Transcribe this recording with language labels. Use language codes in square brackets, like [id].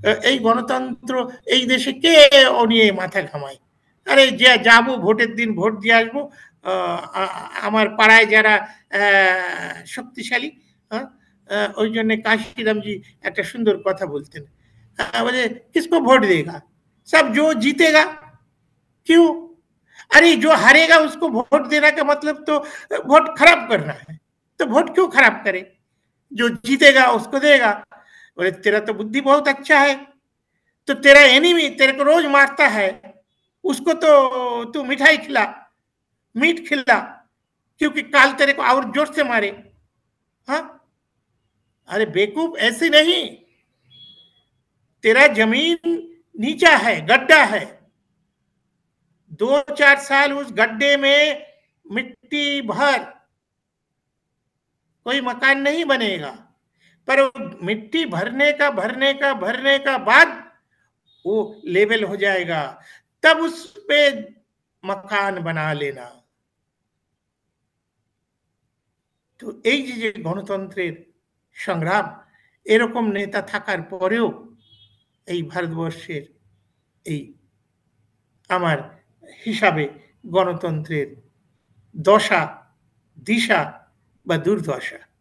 [bn] এই গণতন্ত্র এই দেশে কে ও নিয়ে মাথা ঘামায়? আরে যাবো ভোটের দিন ভোট দিয়ে আসবো, আমার পাড়ায় যারা শক্তিশালী, হ্যাঁ, ওই জন্য কাशीराम जी একটা সুন্দর কথা বলতেন, [hi] बोले किसको वोट देगा, सब जो जीतेगा। क्यों? अरे जो हारेगा उसको वोट देने का मतलब तो वोट खराब करना है, तो वोट क्यों खराब करे, जो जीतेगा उसको देगा। बोले तेरा तो बुद्धि बहुत अच्छा है, तो तेरा एनिमी तेरे को रोज मारता है, उसको तो तू मिठाई खिला, मीट खिला, क्योंकि काल तेरे को और जोर से मारे। हाँ, अरे बेवकूफ, ऐसे नहीं। तेरा जमीन नीचा है, गड्ढा है, 2-4 साल उस गड्ढे में मिट्टी भर, कोई मकान नहीं बनेगा, पर मिट्टी भरने का बाद वो लेवल हो जाएगा, तब उस पे मकान बना लेना। [bn] তো এই যে গণতন্ত্রের সংগ্রাম, এরকম নেতা থাকার পরেও এই ভারতবর্ষের এই আমার হিসাবে গণতন্ত্রের দশা, দিশা বা দুর্দশা।